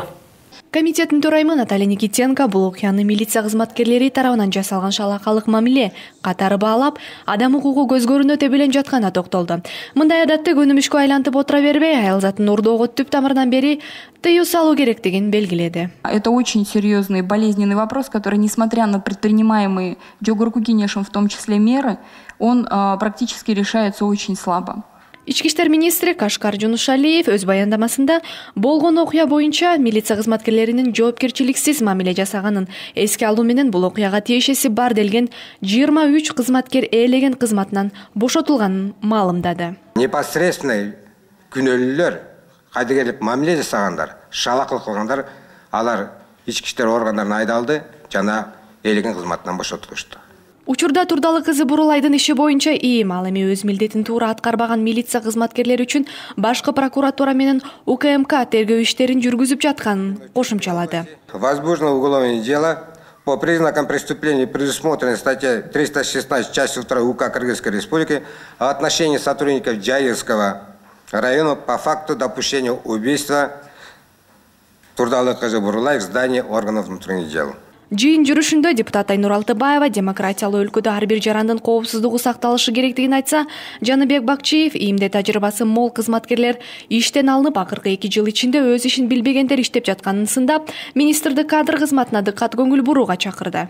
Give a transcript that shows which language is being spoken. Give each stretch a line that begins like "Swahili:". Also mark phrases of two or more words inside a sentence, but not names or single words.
Kyrgyz: Комитеттин төрайымы Наталья Никитенко бул окуяны милиция кызматкерлери тарабынан жасалган шалакалык мамиле катары баалап, адам укугу көзгөрүнө тебелен жатканына токтолду. Мындай адатты күнүмүшкө айлантып отура бербей, аял затын урдоого түп тамырынан бери тыюу салуу керектигин белгиледи.
Russian: Это очень серьезный болезненный вопрос, который, несмотря на предпринимаемые
Kyrgyz: жогорку кеңешим
Russian: в том числе меры, он практически решается очень слабо.
Kyrgyz: Ички иштер министри Кашкар Жунушалиев өз баяндамасында болгон окуя боюнча милиция кызматкерлеринин жоопкерчиликсиз мамиле жасаганын эске алуу менен бул окуяга тиешеси бар делген 23 кызматкер ээлеген кызматынан бошотулганын маалымдады. Непосредственно күнөөлүүлөр, кайдыгерлик мамиле жасагандар, шалакылык кылгандар, алар ички иштер органдарына айдалды жана ээлеген кызматынан бошотулушту. Учурда Турдалы кызы Бурулайдын иши боюнча ИИМ ал эми өз милдетин туура аткарбаган милиция кызматкерлери үчүн башкы прокуратура менен УКМК тергөө иштерин жүргүзүп жатканын кошумчалады.
Russian: Возбуждено уголовное дело по признакам преступления, предусмотренной статьей 316 частью 2 УК Кыргызской Республики в отношении сотрудников Джайылского района по факту допущения убийства Турдалы кызы Бурулай в здании органов внутренних дел.
Kyrgyz: Жыйын жүрүшүндө депутат Айнур Алтыбаева демократиялуу өлкөдө ар бир жарандын коопсуздугу сакталышы керектигин айтса, Жаныбек Бакчиев ИИМде тажрыйбасы мол кызматкерлер иштен алынып, акыркы 2 жыл ичинде өз ишин билбегендер иштеп жатканын сындап, министрди кадр кызматына дыккат көңүл бурууга чакырды.